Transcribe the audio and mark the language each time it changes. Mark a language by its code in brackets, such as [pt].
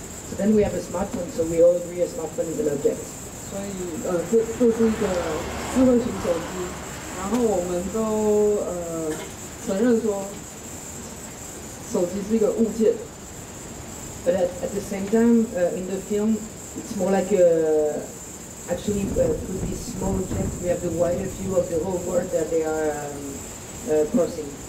[en] So then we have a smartphone, so we all agree a smartphone is an object. [zh] 所以这是一个智慧型手机，然后我们都承认说。手机是一个物件 [en] ，but at the same time, in the film, it's more like actually through this small object, we have the wider view of the whole world that they are crossing.